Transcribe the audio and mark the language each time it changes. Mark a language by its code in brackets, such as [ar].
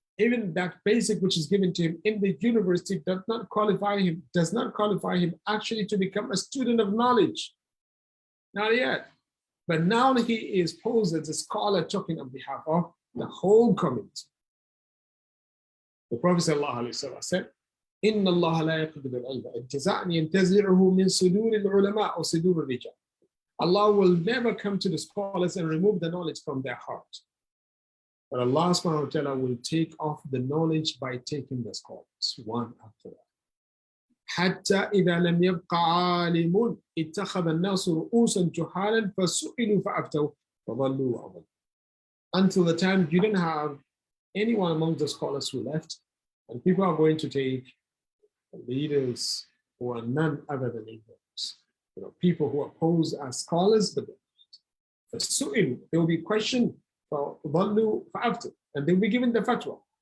[en] Even that basic which is given to him in the university does not qualify him actually to become a student of knowledge. Not yet. But now he is posed as a scholar talking on behalf of the whole community. The Prophet ﷺ said, [ar] إِنَّ اللَّهَ لَا يَقْبِضُ الْعِلْمَ انْتِزَاعًا يَنْتَزِعُهُ مِنْ صُدُورِ الْعُلَمَاءِ أَوْ صُدُورِ الرِّجَالِ. [en] Allah will never come to the scholars and remove the knowledge from their heart. But Allah subhanahu wa ta'ala will take off the knowledge by taking the scholars one after that. [ar] حتى إذا لم يبق عالم اتخذ الناس رؤوسا جهالا فسئلوا فأفتوا فضلوا وأضلوا. [en] Until the time you didn't have anyone among the scholars who left, and people are going to take leaders who are none other than ignorance. People who are posed as scholars, but فسئلوا, they will be questioned [ar] فضلوا فأفتوا, [en] and they will be given the fatwa.